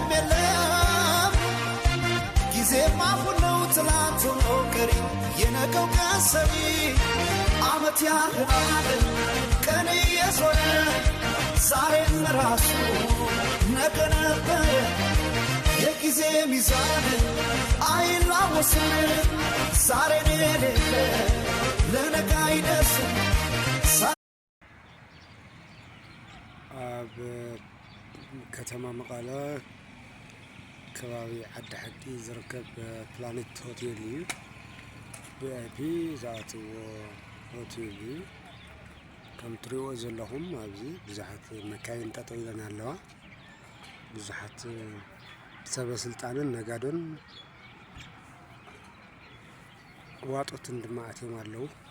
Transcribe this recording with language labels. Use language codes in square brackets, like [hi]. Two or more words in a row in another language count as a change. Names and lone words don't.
[am] የለም ጊዜማ ሁሉ ትላንት ሆኖ ቀሪ የነገው ቀን ሰሪ ዓመት ያህላል ቀን እየዞረ ዛሬም ራሱ ነገ ነበር የጊዜ ሚዛን አይላወስም ዛሬን የሌለ ለነገ አይደርስም [ti] ከተማ መቀለ ከባቢ ዓዲ ሓቂ ዝርከብ ፕላኔት ሆቴል እዩ ቪአይፒ ዝኣትዎ ሆቴል እዩ ከም ትሪእዎ ዘለኹም ኣብዚ ብዙሓት መካይን ጠጠው ኢለን ኣለዋ ብዙሓት ሰበስልጣንን ነጋዶን ዋጦትን ድማ ኣትዮም ኣለዉ